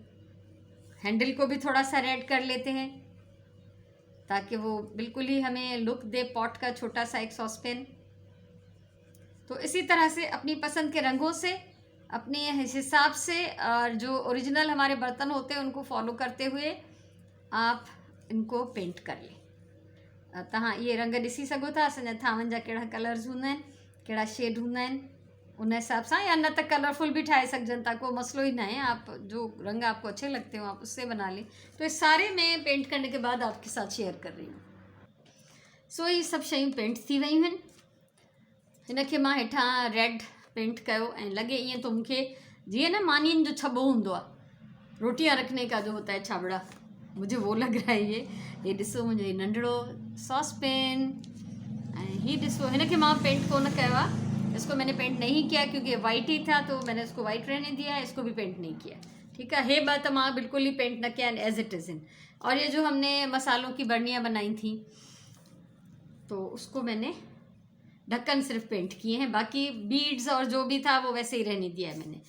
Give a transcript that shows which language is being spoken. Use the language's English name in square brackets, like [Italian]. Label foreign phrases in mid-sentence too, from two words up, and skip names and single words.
[Hindi] हैंडल को भी थोड़ा सा रेड कर लेते हैं ताकि वो बिल्कुल ही हमें लुक दे पॉट का छोटा सा एक सॉसपेन। तो इसी तरह से अपनी पसंद के रंगों से, अपने हिसाब से, और जो ओरिजिनल हमारे बर्तन होते हैं उनको फॉलो करते हुए आप इनको पेंट कर लें। [Sindhi] त हाँ, ये रंग ॾिसी सघो था असांजा थांवनि जा कहिड़ा कलर्स हूंदा आहिनि, कहिड़ा शेड हूंदा आहिनि, उन हिसाब से, या [Hindi] न तो कलरफुल भी [Sindhi] ठाए सकजन था, कोई मसलो ही ना है। [Hindi] आप जो रंग आपको अच्छे लगते हो आप उससे बना लें। तो ये सारे मैं पेंट करने के बाद आपके साथ शेयर कर रही हूँ। [Sindhi] सो ये सभु शयूं पेंट थी वयूं आहिनि। हिनखे मां हेठां रेड पेंट कयो ऐं लॻे ईअं तो मूंखे जीअं न मानियुनि जो छॿो हूंदो आहे, [Hindi] रोटियां रखने का जो होता है छाबड़ा, मुझे वो लग रहा है। [Sindhi] ये ॾिसो मुंहिंजो नंढड़ो सॉसपेन। ऐं हीअ ॾिसो, हिनखे मां पेंट कोन कयो आहे, [Hindi] इसको मैंने पेंट नहीं किया क्योंकि वाइट ही था तो मैंने इसको वाइट रहने दिया है, इसको भी पेंट नहीं किया, ठीक है। [Sindhi] हे बात मां [Hindi] बिल्कुल ही पेंट न किया, [English] as it is in. [Hindi] और ये जो हमने मसालों की बर्नियाँ बनाई थी तो उसको मैंने ढक्कन सिर्फ पेंट किए हैं, बाकी बीड्स और जो भी था वो वैसे ही रहने दिया है मैंने।